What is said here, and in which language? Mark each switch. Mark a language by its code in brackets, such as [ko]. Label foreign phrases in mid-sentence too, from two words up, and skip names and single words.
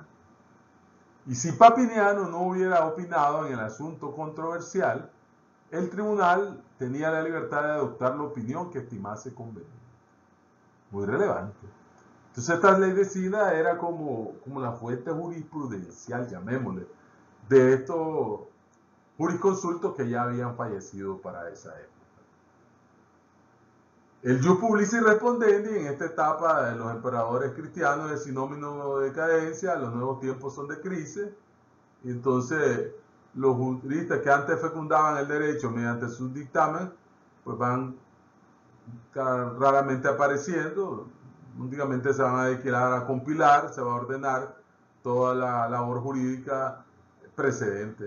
[es] Y si Papiniano no hubiera opinado en el asunto controversial, el tribunal tenía la libertad de adoptar la opinión que estimase conveniente. Muy relevante. Entonces esta ley de cita era como la fuente jurisprudencial, llamémosle, de estos jurisconsultos que ya habían fallecido para esa época. El [la] jus publici respondendi [es] en esta etapa de los emperadores cristianos es sinónimo de decadencia, los nuevos tiempos son de crisis, y entonces los juristas que antes fecundaban el derecho mediante su dictamen, pues van raramente apareciendo, únicamente se van a dedicar a compilar, se va a ordenar toda la labor jurídica precedente.